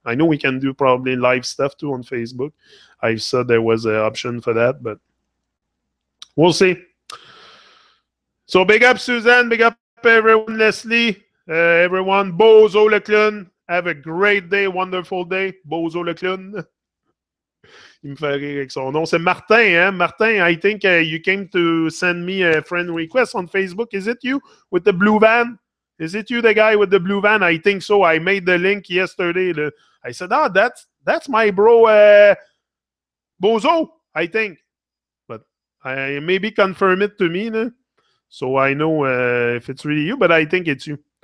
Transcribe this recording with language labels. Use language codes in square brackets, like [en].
[en] I know we can do probably live stuff too on Facebook. I saw there was an option for that, but we'll see. So big up Suzanne, big up everyone, Leslie, everyone. Bozo le clown. Have a great day, wonderful day. Bozo le clown. [fr] Il me fait rire avec son nom. C'est Martin, hein? [en] Martin, I think you came to send me a friend request on Facebook. Is it you with the blue van? Is it you, the guy with the blue van? I think so. I made the link yesterday. I said, that's my bro, Bozo, I think. But I maybe confirm it to me, no? So I know if it's really you, but I think it's you.